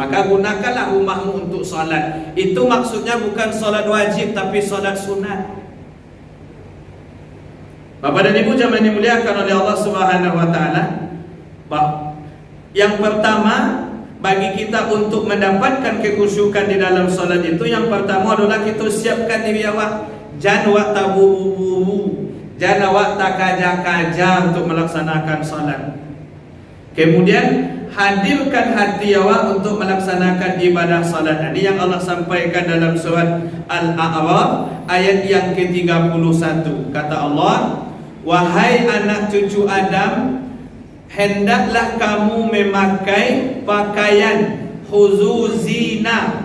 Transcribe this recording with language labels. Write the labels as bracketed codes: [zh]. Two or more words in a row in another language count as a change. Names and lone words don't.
[id] Maka gunakanlah rumahmu untuk salat. Itu maksudnya bukan salat wajib tapi salat sunat. Bapak dan Ibu jamaah dimuliakan oleh Allah [ar] Subhanahu wa taala. [id] Yang pertama bagi kita untuk mendapatkan kekhusyukan di dalam salat itu, yang pertama adalah kita siapkan diri awak. [min] Jangan awak tak buru-buru, jangan awak tak kaja-kaja untuk melaksanakan salat. [id] Kemudian hadirkan hati awak untuk melaksanakan ibadah salat. Ini yang Allah sampaikan dalam surat Al-A'raf ayat yang ke-31. Kata Allah, wahai anak cucu Adam, hendaklah kamu memakai pakaian khuzu zina.